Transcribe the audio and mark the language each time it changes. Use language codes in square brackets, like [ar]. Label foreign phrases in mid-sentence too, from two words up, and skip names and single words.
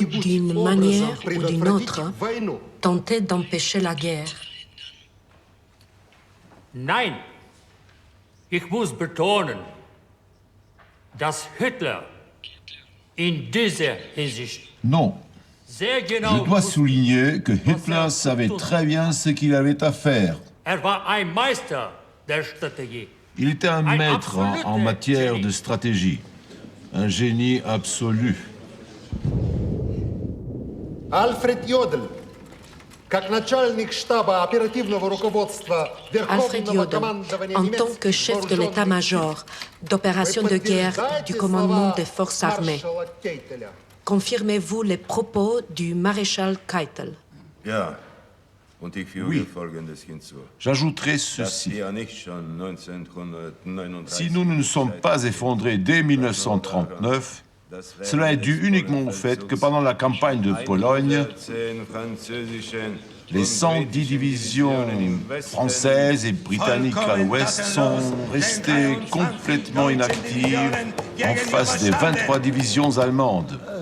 [ru] каким-нибудь [fr] d'une [ru] образом [fr] manière ou d'une [ru] предотвратить [fr] autre [ru] войну? [fr] tenté d'empêcher la guerre? [de] Nein, ich muss betonen, dass Hitler in dieser Hinsicht [fr] Non. [de] sehr [fr] Je [de] genau [fr] dois [de] wusste, [fr] souligner que Hitler savait très bien ce qu'il avait à faire. [de] war ein Meister der Strategie. [fr] Il était un maître en matière de stratégie. Un génie absolu. [ru] Альфред Йодель, как начальник штаба оперативного руководства [fr] Alfred [ru] Верховного [fr] Jodl, [ru] командования [fr] en tant que chef de l'état-major d'opération de guerre du commandement des forces armées, [ru] маршала Кейтеля. [fr] confirmez-vous les propos du maréchal Keitel? [de] Ja, und ich füge [fr] Oui. [de] Folgendes hinzu. [fr] J'ajouterai [de] Dass [fr] ceci. [de] wir nicht schon 1939 [fr] Si nous ne nous sommes pas effondrés dès 1939, cela est dû uniquement au fait que pendant la campagne de Pologne, les 110 divisions françaises et britanniques à l'ouest sont restées complètement inactives en face des 23 divisions allemandes.